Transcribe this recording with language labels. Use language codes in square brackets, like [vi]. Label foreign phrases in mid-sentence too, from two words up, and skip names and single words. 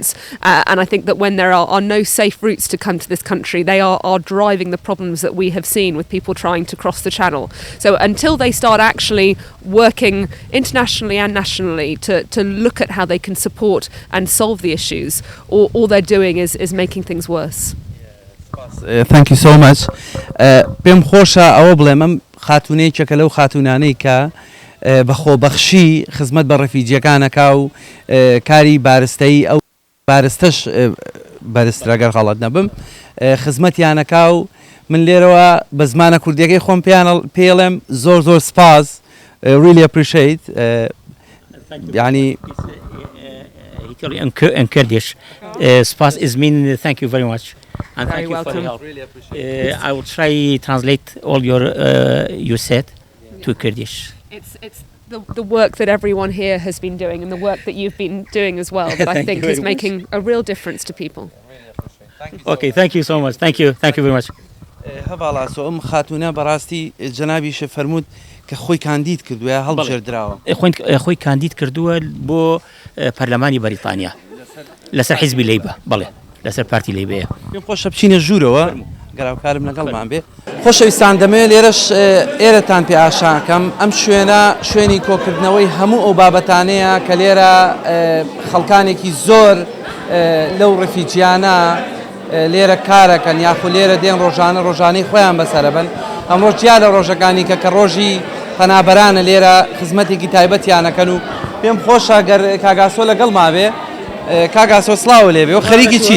[en] And I think that when there are no safe routes to come to this country, they are driving the problems that we have seen with people trying to cross the channel. So until they start actually working internationally and nationally to look at how they can support and solve the issues, all they're doing is making things worse. Thank you so much. [ckb] پێم خۆشە ئەوە بڵێم ئەم خاتونەیەکێکە لەو خاتونانەی کە بەخۆبەخشی خزمەت بە ڕەفیجیەکانەکا و کاری بارستەی ئەو بارستەش بەرزترەگەر غەڵەت نەبم خزمەتیانەکا و من لێرەوە بە زمانە کوردیەکەی خۆم پێڵێم زۆر سپاس [en] really appreciate [ckb] يعني [en] in Kurdish. Spas is mean thank you very much. And Very thank you welcome. for your help. Really appreciate I will try translate all you said to Kurdish. It's the work that everyone here has been doing and the work that you've been doing as well that I think is making a real difference to people. Okay, thank you so much. Thank you very much. [ckb] هەواڵا سۆ ئەم خاتونە بەڕاستی جەنابیشە فەرمووت کە خۆی کاندید کردووە هەڵبژێردراوە خۆی کاندید کردووە بۆ پەرلەمانی بەریتانیا لەسەر حیزبی لەیبە بەڵێ لەسەر پارتی لەیبەیە پێم خۆشە بچینە ژوورەوە گەراوکارم لەگەڵمان بێ خۆشەویستان دەمەوێت لێرەش ئێرەتان پێ ئاشاکەم ئەم شوێنی کۆکردنەوەی هەموو ئەو بابەتانەیە کە لێرە خەڵکانێکی زۆر لەو ڕەفیجیانە لێرە کارەکەن یاخو لێرە دێن ڕۆژانەی خۆیان بەسەرەبن ئەمڕۆ جیا لە ڕۆژەکانی کە ڕۆژی پەنابەرانە لێرە خزمەتێکی تایبەتیانەکەن و پێم خۆشە گەر کاگاسۆ لەگەڵما بێ کاگاسۆ سڵاو لێ بێ و خەریکی چیت